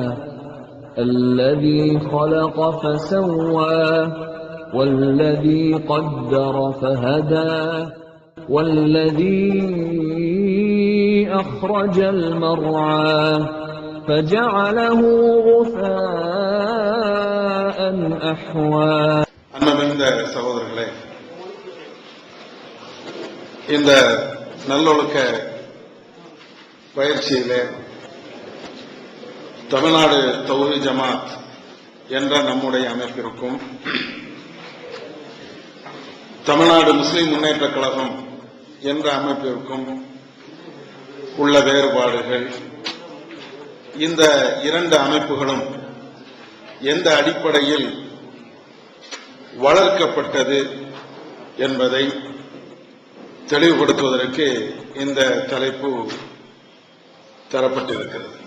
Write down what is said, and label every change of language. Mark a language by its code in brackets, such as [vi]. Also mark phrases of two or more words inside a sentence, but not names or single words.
[ar] الذي خلق فسوى والذي قدر فهدى والذي أخرج المرعى فجعله غثاء أحوى. [ta] அன்பமிழ்ந்த சகோதரர்களே, இந்த நல்லொழுக்க பயிற்சியிலே தமிழ்நாடு தௌஹீத் ஜமாத் என்ற நம்முடைய அமைப்பிற்கும் தமிழ்நாடு முஸ்லிம் முன்னேற்ற கழகம் என்ற அமைப்பிற்கும் உள்ள வேறுபாடுகள், இந்த இரண்டு அமைப்புகளும் எந்த அடிப்படையில் வளர்க்கப்பட்டது என்பதை தெளிவுபடுத்துவதற்கு இந்த தலைப்பு தரப்பட்டிருக்கிறது.